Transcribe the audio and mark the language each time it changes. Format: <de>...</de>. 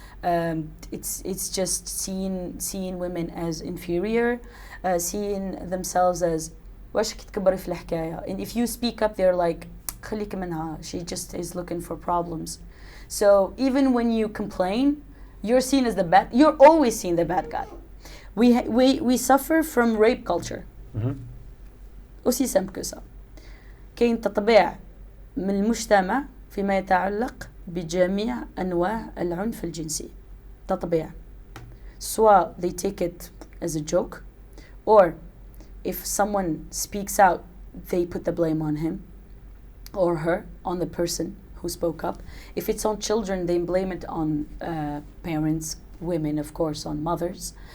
<en>It's just seeing women as inferior, seeing themselves as</en> <ar>واش كتكبري في الحكاية.</ar> <en>And if you speak up, they're like</en> <ar>خليك منها.</ar> <en>She just is looking for problems. So even when you complain, you're seen as the bad. You're always seen the bad guy. We suffer from rape culture.</en> <fr>Aussi simple que ça.</fr> <ar>كاين تطبيع من المجتمع فيما يتعلق بجميع أنواع العنف الجنسي. تطبيع.</ar> <en>So they take it as a joke, or if someone speaks out, they put the blame on him or her, on the person who spoke up. If it's on children, they blame it on parents, women, of course, on mothers.</en>